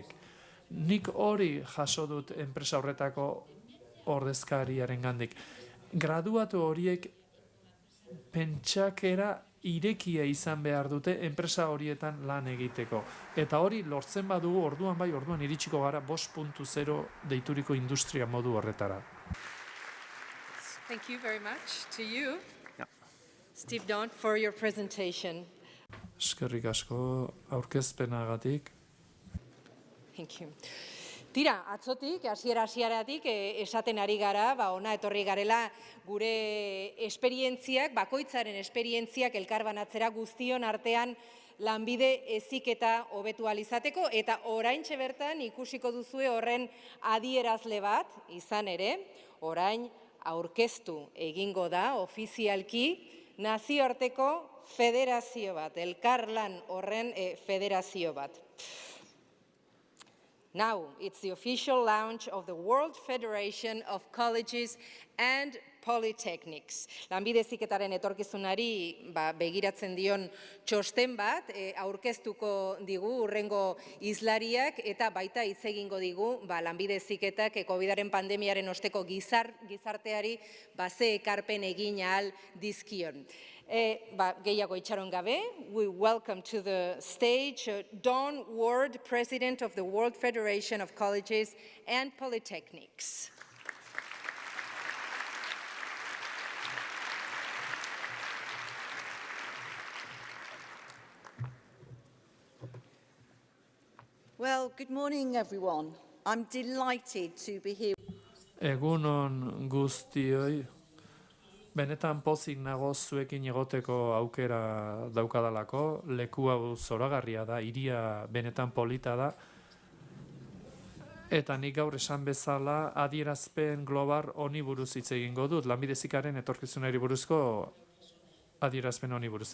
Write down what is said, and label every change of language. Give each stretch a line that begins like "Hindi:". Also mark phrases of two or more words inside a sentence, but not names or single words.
Basque: Nik hori jaso dut enpresa horretako ordezkariaren gandik. Graduatu horiek pentsakera irekia izan behar dute enpresa horietan lan egiteko. Eta hori lortzen badugu orduan iritsiko gara 5.0 deituriko industria modu horretara.
English: Thank you very much to you, Steve Don, for your presentation.
Basque: Eskerrik asko aurkezpenagatik.
English: Thank you.
Basque: Tira, atzotik, hasieratik esaten ari gara, ona etorri garela gure esperientziak, bakoitzaren esperientziak elkarbanatzera guztion artean lanbide heziketa hobetu ahal izateko, eta oraintxe bertan ikusiko duzue horren adierazle bat, izan ere, orain aurkeztu egingo da ofizialki nazioarteko federazio bat, elkarlan horren federazio bat.
English: Now, it's the official launch of the World Federation of Colleges and Polytechnics.
Basque: Lanbide heziketaren etorkizunari begiratzen dion txosten bat aurkeztuko digu hurrengo hizlariak, eta baita hitz egingo digu lanbide heziketak COVIDaren pandemiaren osteko gizarteari ze ekarpen egin ahal dizkion. Gehiago itxaron gabe,
English: we welcome to the stage Don Ward, President of the World Federation of Colleges and Polytechnics. Well, good morning, everyone. I'm delighted to be here.
Basque: Egunon guztioi, benetan pozik nago zuekin egoteko aukera daukadalako, leku hau zoragarria da, hiria benetan polita da, eta nik gaur esan bezala adierazpen global honi buruz hitz egingo dut, lanbide heziketaren etorkizunari buruzko adierazpen honi buruz.